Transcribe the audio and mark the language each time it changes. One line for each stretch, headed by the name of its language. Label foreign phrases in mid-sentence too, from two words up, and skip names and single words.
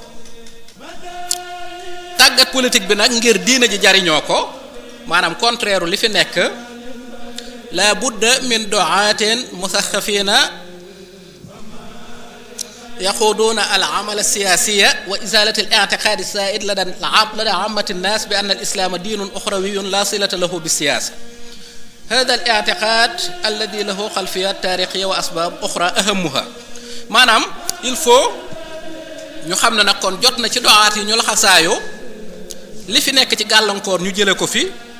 Wolof: tàggat politique bi nag ngir diina ji jariñoo ko maanaam contraire li fi nekk
Arabic: لا بد من دعاة مثقفين يأخذون العمل السياسي وإزالة الاعتقاد السائد لدى عامة الناس بأن الإسلام دين أخروي لا صلة له بالسياسة هذا الاعتقاد الذي له خلفية تاريخية وأسباب أخرى أهمها maanaam
French: il faut
Wolof: ñu xam ne nag kon jot na ci doxaat yi ñu laxasaayu li fi nekk ci gàllankoor ñu jële ko fi